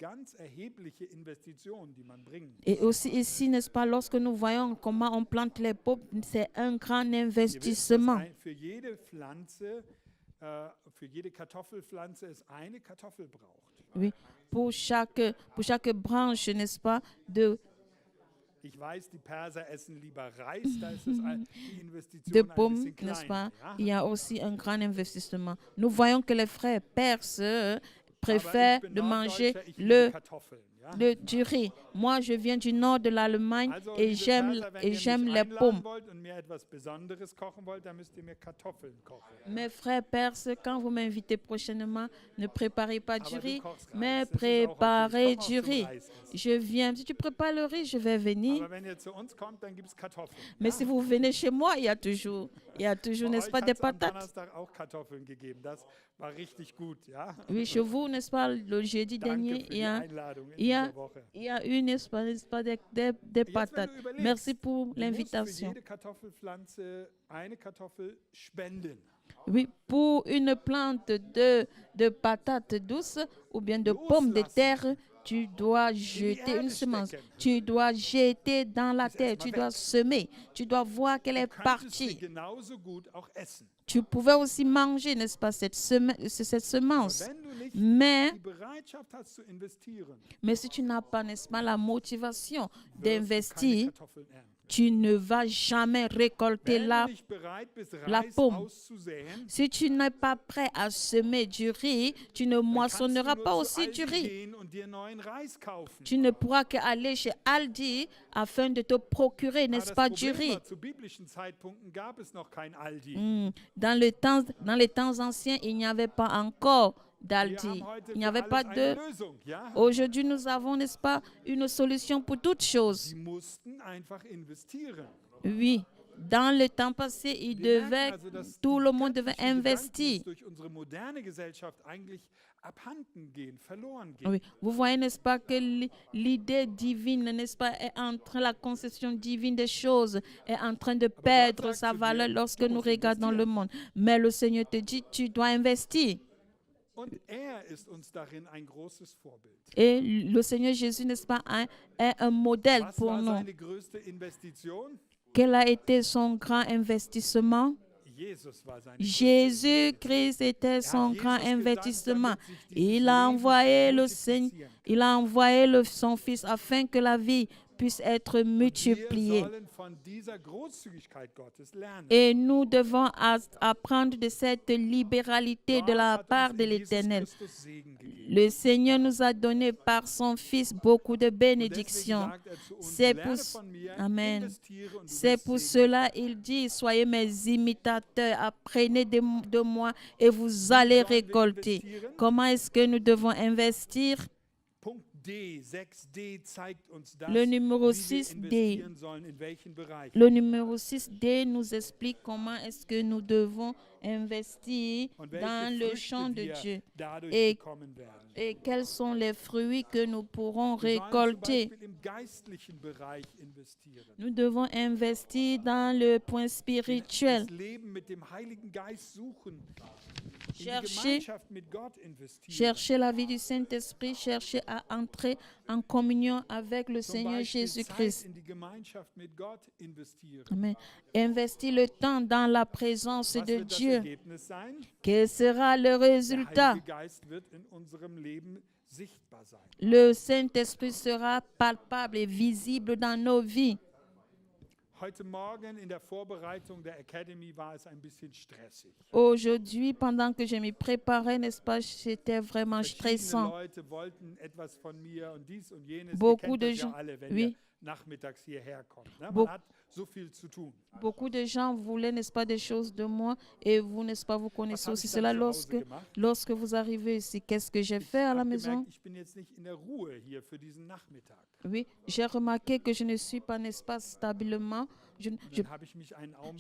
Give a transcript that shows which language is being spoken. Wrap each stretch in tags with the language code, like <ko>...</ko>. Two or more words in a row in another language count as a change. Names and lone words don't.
<fr>Et aussi ici, n'est-ce pas, lorsque nous voyons comment on plante les pots, c'est un grand investissement. Oui, pour chaque branche, n'est-ce pas,</fr> <de>Ich weiß, die Perser essen lieber Reis, da ist das, die</de> <fr>de</fr> <de>Investition ein</de> <fr>pommes,</fr> <de>bisschen</de> <fr>n'est-ce pas?</fr> <de>kleiner. Ja?</de> <fr>Il y a aussi un grand investissement. Nous voyons que les frères perses</fr> <de>Aber</de> <fr>préfèrent</fr> <de>ich bin</de> <fr>de manger</fr> <de>Norddeutscher, ich liebe</de> <fr>le</fr> <de>Kartoffeln. Ja?</de> <fr>du riz. Moi, je viens du nord de l'Allemagne</fr> <de>Also,</de> <fr>et</fr> <de>liebe Perser, wenn ihr</de> <fr>j'aime</fr> <de>mich</de> <fr>les</fr> <de>einladen</de> <fr>pommes.</fr> <de>wollt und mir etwas Besonderes kochen wollt, dann müsst ihr mir Kartoffeln kochen.</de> <fr>Mes frères perses, quand vous m'invitez prochainement, ne préparez pas du</fr> <de>Aber du</de> <fr>riz,</fr> <de>kochst</de> <fr>mais</fr> <de>Reis, das ist auch okay. Ich</de> <fr>préparez</fr> <de>komme auch</de> <fr>du</fr> <de>zum</de> <fr>riz.</fr> <de>Reis essen.</de> <fr>Je viens. Si tu prépares le riz, je vais venir.</fr> <de>Aber wenn ihr zu uns kommt, dann gibt es Kartoffeln.</de> <fr>Mais</fr> <de>Ja?</de> <fr>si vous venez chez moi, il y a toujours,</fr> <de>Bei</de> <fr>n'est-ce</fr> <de>euch</de> <fr>pas,</fr> <de>hat</de> <fr>des</fr> <de>es am</de> <fr>patates.</fr> <de>Donnerstag auch Kartoffeln gegeben. Das war richtig gut. Ja?</de> <fr>Oui, chez vous, n'est-ce pas, le jeudi</fr> <de>Danke</de> <fr>dernier,</fr> <de>für die Einladung in</de> <fr>il y a,</fr> <de>dieser Woche.</de> <fr>il y a eu, n'est-ce pas, des</fr> <de>Jetzt, wenn</de> <fr>patates.</fr> <de>du überlegst,</de> <fr>Merci pour</fr> <de>du musst für</de> <fr>l'invitation.</fr> <de>jede Kartoffelpflanze eine Kartoffel spenden.</de> <fr>Oui, pour une plante de patates douces ou bien de pommes de terre, tu dois jeter une semence. Tu dois jeter dans la terre. Tu dois semer. Tu dois voir qu'elle est</fr> <de>Du könntest sie</de> <fr>partie.</fr> <de>genauso gut auch essen.</de> <fr>Tu pouvais aussi manger, n'est-ce pas, cette</fr> <de>Aber</de> <fr>semence.</fr> <de>wenn du nicht</de> <fr>Mais,</fr> <de>die Bereitschaft hast zu investieren,</de> <fr>mais si tu n'as pas, n'est-ce pas, la motivation</fr> <de>wirst du keine</de> <fr>d'investir,</fr> <de>Kartoffeln ernten.</de> <fr>tu ne vas jamais récolter</fr> <de>Wenn</de> <fr>la</fr> <de>du nicht bereit bist,</de> <fr>la</fr> <de>Reis</de> <fr>pomme.</fr> <de>auszusäen,</de> <fr>Si tu n'es pas prêt à semer du riz, tu ne</fr> <de>dann kannst du</de> <fr>moissonneras</fr> <de>nur</de> <fr>pas</fr> <de>zu</de> <fr>aussi du</fr> <de>Aldi</de> <fr>riz.</fr> <de>gehen und dir neuen Reis kaufen.</de> <fr>Tu ne pourras qu'aller chez Aldi afin de te procurer,</fr> <de>Aber</de> <fr>n'est-ce</fr> <de>das</de> <fr>pas, du</fr> <de>Problem</de> <fr>riz.</fr> <de>war, zu biblischen Zeitpunkten gab es noch kein Aldi.</de> <fr>Dans les temps anciens, il n'y avait pas encore</fr> <de>Wir</de> <fr>d'Aldi.</fr> <de>haben heute</de> <fr>Il n'y</fr> <de>für</de> <fr>avait pas</fr> <de>alles</de> <fr>de...</fr> <de>eine Lösung. Ja?</de> <fr>Aujourd'hui, nous avons, n'est-ce pas, une solution pour toutes choses.</fr> <de>Sie mussten einfach investieren.</de> <fr>Oui. Dans le temps passé,</fr> <de>Wir merken</de> <fr>devait,</fr> <de>also, dass</de> <fr>tout</fr> <de>die</de> <fr>le monde devait</fr> <de>göttlichen Gedanken</de> <fr>investir.</fr> <de>uns durch unsere moderne Gesellschaft eigentlich abhanden gehen, verloren gehen.</de> <fr>Oui, vous voyez, n'est-ce pas, que l'idée divine, n'est-ce pas, est en train, la conception divine des choses est en train de perdre</fr> <de>sagt</de> <fr>sa</fr> <de>zu dir,</de> <fr>valeur lorsque</fr> <de>du</de> <fr>nous</fr> <de>musst</de> <fr>regardons le</fr> <de>investieren.</de> <fr>monde. Mais le Seigneur te dit, tu dois investir.</fr> <de>Und er ist uns darin ein großes Vorbild.</de> <fr>Et le Seigneur Jésus, n'est-ce pas, est un modèle</fr> <de>Was</de> <fr>pour</fr> <de>war</de> <fr>nous.</fr> <de>seine größte Investition?</de> <fr>Quel a été son grand investissement?</fr> <de>Jesus war seine größte</de> <fr>Jésus-Christ était son grand investissement. Il a envoyé le Seigneur, il a envoyé son Fils afin que la vie puisse être</fr> <de>Wir</de> <fr>multipliée.</fr> <de>sollen von dieser Großzügigkeit Gottes lernen.</de> <fr>Et nous devons apprendre de cette libéralité de la</fr> <de>Gott hat</de> <fr>part</fr> <de>uns</de> <fr>de</fr> <de>in Jesus</de> <fr>l'Éternel.</fr> <de>Christus Segen gegeben.</de> <fr>Le Seigneur nous a donné par son Fils beaucoup de</fr> <de>Und deswegen</de> <fr>bénédictions.</fr> <de>sagt er zu uns,</de> <fr>C'est</fr> <de>lerne</de> <fr>pour-</fr> <de>von mir,</de> <fr>Amen.</fr> <de>investiere und du</de> <fr>C'est</fr> <de>wirst</de> <fr>pour</fr> <de>Segen</de> <fr>cela il dit, soyez mes imitateurs, apprenez de moi et vous allez récolter. Comment est-ce que nous devons investir?</fr> <de>Punkt D, 6D zeigt uns das,</de> <fr>Le numéro</fr> <de>wie wir</de> <fr>6D.</fr> <de>investieren sollen, in welchen Bereichen.</de> <fr>Le numéro 6D nous explique comment est-ce que nous devons investir</fr> <de>Und</de> <fr>dans</fr> <de>welche</de> <fr>le</fr> <de>Früchte</de> <fr>champ de</fr> <de>wir</de> <fr>Dieu.</fr> <de>dadurch</de> <fr>Et-</fr> <de>bekommen werden.</de> <fr>Et quels sont les fruits que nous pourrons</fr> <de>Wir sollen zum</de> <fr>récolter?</fr> <de>Beispiel im geistlichen Bereich investieren.</de> <fr>Nous devons investir dans le point spirituel.</fr> <de>Das Leben mit dem Heiligen Geist suchen. In die</de> <fr>Chercher-</fr> <de>Gemeinschaft mit Gott investieren.</de> <fr>Chercher la vie du Saint-Esprit, chercher à entrer en communion avec le</fr> <de>Zum</de> <fr>Seigneur</fr> <de>Beispiel</de> <fr>Jésus-Christ.</fr> <de>Zeit in die Gemeinschaft mit Gott investieren.</de> <fr>Amen. Investir le temps dans la présence</fr> <de>Was</de> <fr>de</fr> <de>wird das</de> <fr>Dieu.</fr> <de>Ergebnis sein?</de> <fr>Quel sera le</fr> <de>Der</de> <fr>résultat?</fr> <de>Heilige Geist wird in unserem Leben sichtbar sein.</de> <fr>Le Saint-Esprit sera palpable et visible dans nos vies.</fr> <de>Heute Morgen in der Vorbereitung der Academy war es ein bisschen stressig.</de> <fr>Aujourd'hui, pendant que je m'y préparais, n'est-ce pas, c'était vraiment</fr> <de>Verschiedene</de> <fr>stressant.</fr> <de>Leute wollten etwas von mir und dies und jenes. Ihr</de> <fr>Beaucoup</fr> <de>kennt</de> <fr>de</fr> <de>das ja</de> <fr>gens-</fr> <de>alle, wenn</de> <fr>oui.</fr> <de>ihr nachmittags hierher kommt. Ne?</de> <fr>Beau-</fr> <de>Man hat so viel zu tun.</de> <fr>Beaucoup de gens voulaient, n'est-ce pas, des choses de moi et vous, n'est-ce pas, vous</fr> <de>Was</de> <fr>connaissez</fr> <de>habe</de> <fr>aussi</fr> <de>ich</de> <fr>cela</fr> <de>dann zu Hause gemacht?</de> <fr>lorsque vous arrivez ici. Qu'est-ce que j'ai</fr> <de>Ich</de> <fr>fait à la</fr> <de>habe</de> <fr>maison?</fr> <de>gemerkt, ich bin jetzt nicht in der Ruhe hier für diesen Nachmittag.</de> <fr>Oui, j'ai remarqué que je ne suis pas, n'est-ce pas, stabilement, je</fr> <de>Dann habe ich mich einen Augenblick</de>